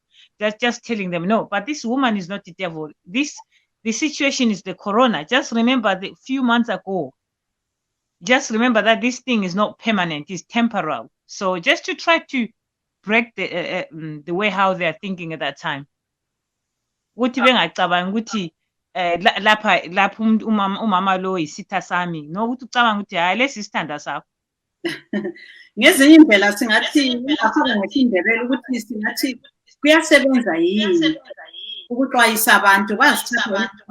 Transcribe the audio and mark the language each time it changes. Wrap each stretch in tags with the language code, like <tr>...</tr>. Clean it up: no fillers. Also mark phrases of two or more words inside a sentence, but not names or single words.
<en>That's just telling them no, but this woman is not the devil. The situation is the corona. Just remember the few months ago. Just remember that this thing is not permanent, it's temporal. So just to try to break the way how they are thinking at that time.</en> <nd>Ukuthi bengacabangi ukuthi lapha umama lo isitha sami, no, ukuthi ucabanga ukuthi hayi lesi isithanda sakho. Ngezinye indlela singathi ngapha ngesindebele ukuthi singathi kuyasebenza yini ukuxwayisa abantu bazithatha</nd>